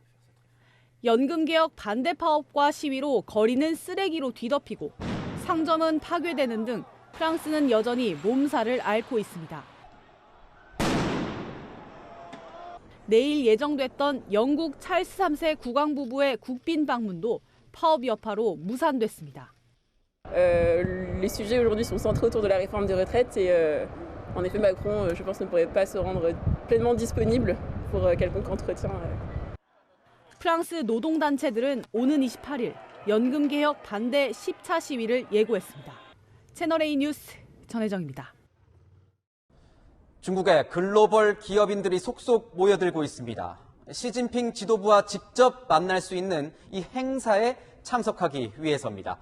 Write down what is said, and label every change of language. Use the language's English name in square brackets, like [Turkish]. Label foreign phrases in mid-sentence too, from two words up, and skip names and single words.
[Korean] 연금개혁 반대 파업과 시위로 거리는 쓰레기로 뒤덮이고 상점은 파괴되는 등 프랑스는 여전히 몸살을 앓고 있습니다. 내일 예정됐던 영국 찰스 3세 국왕부부의 국빈 방문도 파업 여파로 무산됐습니다. [French] Les sujets aujourd'hui sont centrés autour de la réforme des retraites et en effet Macron, je pense, ne pourrait pas se rendre pleinement disponible pour quelconque entretien. [Korean] 프랑스 노동단체들은 오는 28일 연금개혁 반대 10차 시위를 예고했습니다. 채널A 뉴스 전혜정입니다. 중국의 글로벌 기업인들이 속속 모여들고 있습니다. 시진핑 지도부와 직접 만날 수 있는 이 행사에 참석하기 위해서입니다.